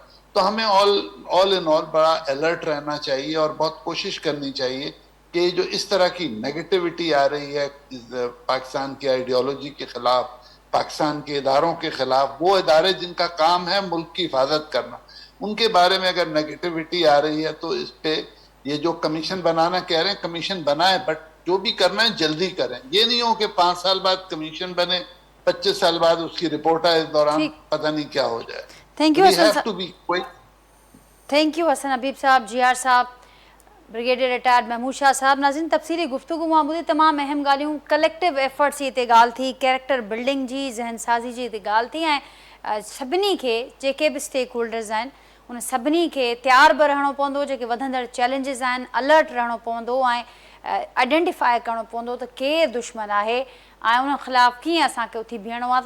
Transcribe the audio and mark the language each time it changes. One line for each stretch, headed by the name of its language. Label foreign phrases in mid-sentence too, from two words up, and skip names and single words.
Urdu: تو ہمیں
English: all in all
Urdu: بڑا الرٹ رہنا چاہیے اور بہت کوشش کرنی چاہیے کہ جو اس طرح کی نیگیٹیوٹی آ رہی ہے پاکستان کی آئیڈیالوجی کے خلاف، پاکستان کے اداروں کے خلاف، وہ ادارے جن کا کام ہے ملک کی حفاظت کرنا، ان کے بارے میں اگر نیگیٹیوٹی آ رہی ہے تو اس پہ یہ جو کمیشن بنانا کہہ رہے ہیں، کمیشن بنائیں، بٹ جو بھی کرنا ہے جلدی کریں. یہ نہیں ہو کہ 5 سال بعد کمیشن بنے، 25 سال بعد اس کی رپورٹ آئے، اس دوران ٹھیک. پتہ نہیں کیا ہو جائے.
English: Thank you We
Urdu: حسن
English: have
Urdu: صاحب.
English: to be quick. Thank you
Urdu: حسن حبیب صاحب، جی آر صاحب، بریگیڈیئر ریٹائرڈ محمود شاہ صاحب.
Sindhi: ناظرین، تفصیلی گفتگو मां ॿुधी तमामु अहम ॻाल्हियूं.
English: collective efforts
Sindhi: जी हिते ॻाल्हि थी,
English: character building
Sindhi: जी, ज़हन साज़ी जी हिते ॻाल्हि थी, ऐं सभिनी खे जेके बि
English: stake holders
Sindhi: आहिनि उन सभिनी खे तयार बि रहणो पवंदो. जेके वधंदड़ चैलेंजिस आहिनि, अलर्ट रहणो पवंदो ऐं आइडेंटिफाई करणो पवंदो त केरु दुश्मन आहे ऐं उन ख़िलाफ़ु कीअं असांखे उथी बीहणो आहे.